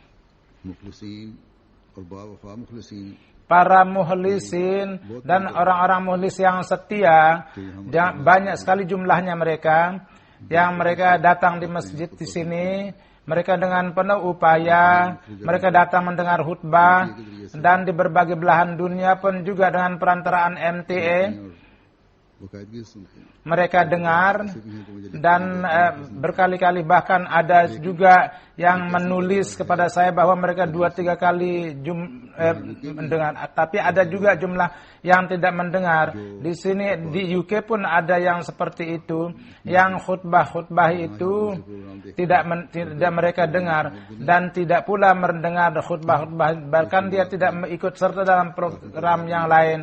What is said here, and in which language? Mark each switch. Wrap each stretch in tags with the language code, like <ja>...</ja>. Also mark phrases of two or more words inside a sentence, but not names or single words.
<id>Para mukhlisin dan orang-orang mukhlis yang setia, banyak sekali jumlahnya mereka, yang mereka datang di masjid di sini. Mereka dengan penuh upaya, mereka datang mendengar khutbah, dan di berbagai belahan dunia pun juga dengan perantaraan MTA.</id> <ur>باقاعدگی سے سنتے ہیں.</ur> <id>mereka dengar</id> <ur>ایسے بھی ہیں تو مجھے</ur> <id>dan berkali-kali bahkan ada juga yang menulis kepada saya bahwa mereka 2-3 kali mendengar, tapi ada juga jumlah yang tidak mendengar. Di sini di UK pun ada yang seperti itu, yang khutbah itu tidak mereka dengar dan tidak pula mendengar khutbah, bahkan dia tidak ikut serta dalam program yang lain.</id>